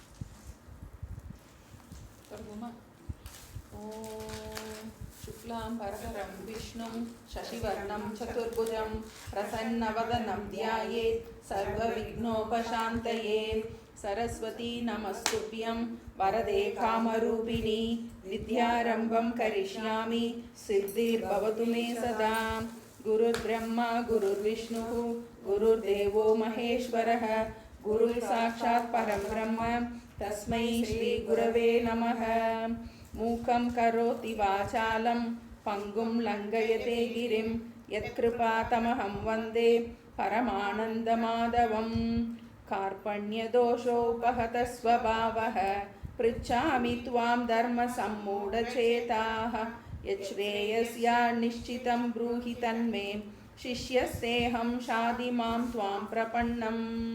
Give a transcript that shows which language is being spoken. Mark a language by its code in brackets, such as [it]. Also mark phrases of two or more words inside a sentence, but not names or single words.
[sa] ओम् शुक्लाम् बरधरं विष्णुं शशिवर्णं चतुर्भुजम् प्रसन्नवदनं ध्यायेत् सर्व विघ्नोपशान्तये. सरस्वति नमस्तुभ्यं वरदे कामरूपिणि विद्यारम्भं करिष्यामि सिद्धिर्भवतु मे सदा. गुरुर्ब्रह्मा गुरुर्विष्णुः गुरुर्देवो महेश्वरः गुरुः साक्षात् परं ब्रह्म तस्मै श्री गुरवे नमः. मूकं करोति वाचालं पङ्गुं लङ्घयते गिरिम् यत्कृपा तमहं वन्दे परमानन्दमाधवम्. कार्पण्यदोषोपहत स्वभावः पृच्छामि त्वां धर्मसम्मूढचेताः. यच्छ्रेयस्या निश्चितं ब्रूहि तन्मे शिष्यस्तेऽहं शाधि मां त्वां प्रपन्नम्.